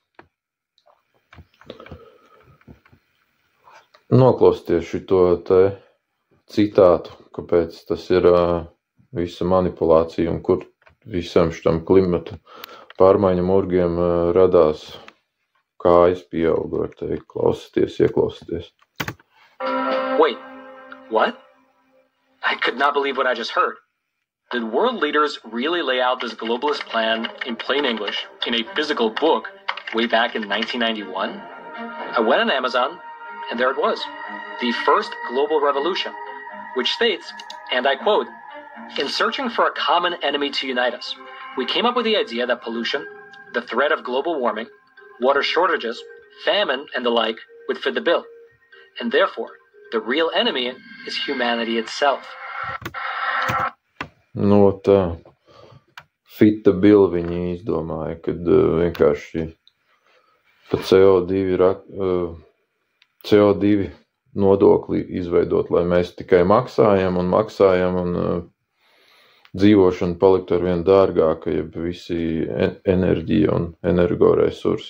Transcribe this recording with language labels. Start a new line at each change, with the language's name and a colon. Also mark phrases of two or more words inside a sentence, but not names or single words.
Latvian: Noklausieties šito te citātu, kāpēc tas ir visa manipulācija un kur visam šitam klimata pārmaiņu murgiem radās kājas pieauga, var teikt. Klausieties, ieklausieties.
English: Wait, what? I could not believe what I just heard. Did world leaders really lay out this globalist plan in plain English in a physical book way back in 1991? I went on Amazon, and there it was, the first global revolution, which states, and I quote, "In searching for a common enemy to unite us, we came up with the idea that pollution, the threat of global warming, water shortages, famine, and the like would fit the bill. And therefore, the real enemy is humanity itself."
Latvian: Tā
English: fit the bill
Latvian: viņi izdomāja, kad vienkārši pa CO2 nodokli izveidot, lai mēs tikai maksājam un dzīvošana paliktu arvien dārgāka, jeb visi enerģija un energoresursi.